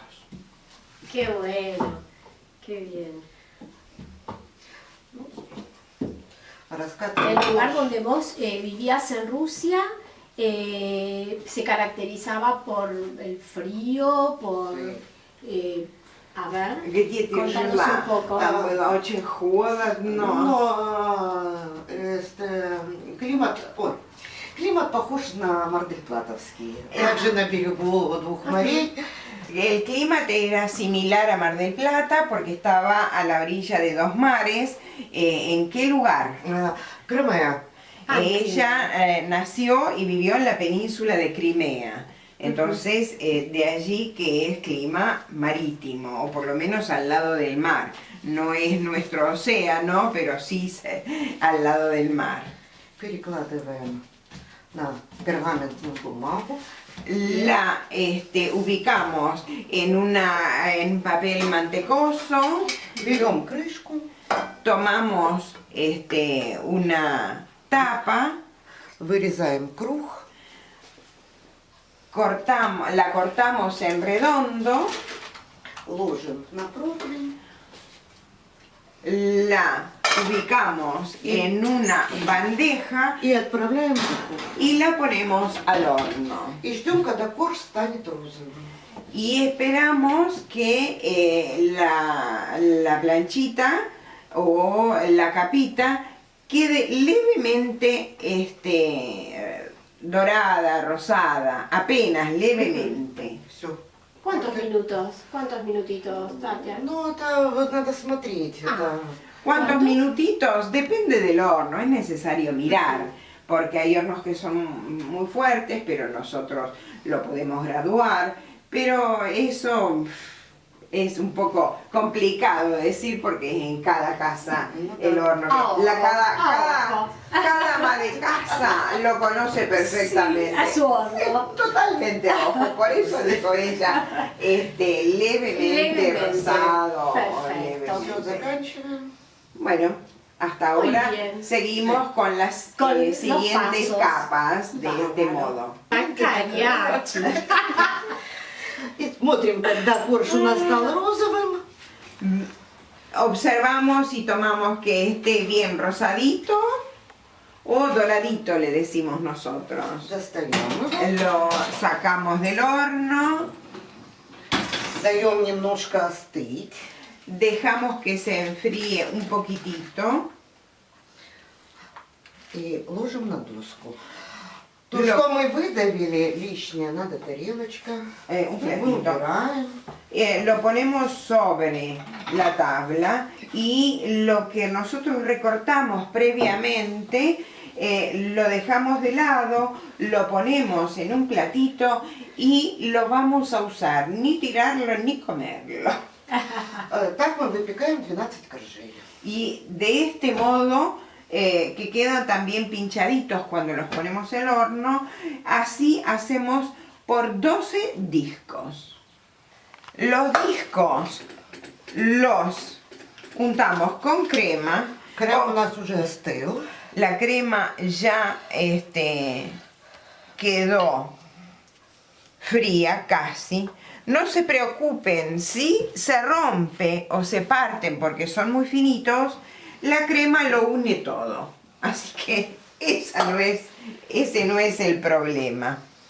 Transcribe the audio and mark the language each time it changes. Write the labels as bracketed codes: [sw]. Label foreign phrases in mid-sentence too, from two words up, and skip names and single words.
[es] Qué bueno, qué bien. El lugar donde vos vivías en Rusia se caracterizaba por el frío, por... a ver, [ru] Где ты [es] contanos [ru] жила? [es] un poco. [ru] Там было очень холодно. Но климат похож на Мардель-Платовский. Также на берегу 2 морей. [es] El clima era similar a Mar del Plata porque estaba a la orilla de 2 mares. ¿En qué lugar? [ru] Крымая. [es] Ella nació y vivió en la península de Crimea. Entonces, de allí que es clima marítimo, o por lo menos al lado del mar. No es nuestro océano, pero sí al lado del mar. [ru] Перекладываем на пергаментную бумагу. [es] La ubicamos en papel mantecoso, [ru] Берем крышку. [es] tomamos una tapa, [ru] Вырезаем круг. [es] la cortamos en redondo, [ru] Ложим на противень. [es] la ubicamos en una bandeja [ru] И отправляем в духовку. [es] y la ponemos al horno. [ru] И ждем, когда корж станет розовым. [es] Y esperamos que la planchita o la capita quede levemente dorada, rosada, apenas levemente. [ru] Все. [es] ¿Cuántos minutos? ¿Cuántos minutitos, Tatia? [ru] Ну, это вот надо смотреть. Это... [es] ¿Cuántos ¿Cuántos? minutitos? Depende del horno, es necesario mirar, porque hay hornos que son muy fuertes, pero nosotros lo podemos graduar, pero eso es un poco complicado decir porque es en cada casa el horno. Cada ama de casa lo conoce perfectamente. Sí, a su horno. Totalmente a ojo, por eso dijo ella, levemente rosado. Perfecto. [ru] Все, заканчиваем. [es] Bueno, hasta Muy ahora bien. seguimos con las Con los siguientes pasos. capas de este modo. Cariachi. [ru] И смотрим, когда коршун стал розовым. [es] Observamos y tomamos que esté bien rosadito o doradito, le decimos nosotros. [ru] Достаем его. [es] Lo sacamos del horno, [ru] Даем немножко остыть. [es] dejamos que se enfríe un poquitito. [ru] И ложим на доску. То, что мы выдавили лишнее, надо тарелочка. [es] Un [ru] Мы [es] platito. [ru] убираем. [es] Lo ponemos sobre la tabla y lo que nosotros recortamos previamente lo dejamos de lado, lo ponemos en un platito y lo vamos a usar, ni tirarlo ni comerlo. [ru] Так мы выпекаем 12 коржей. [es] Y de este modo, que quedan también pinchaditos cuando los ponemos en el horno, así hacemos por 12 discos. Los discos los untamos con crema. [ru] Крем у нас уже остыл. [es] La crema ya quedó fría casi. No se preocupen, si se rompe o se parten porque son muy finitos, la crema lo une todo. Así que ese no es el problema.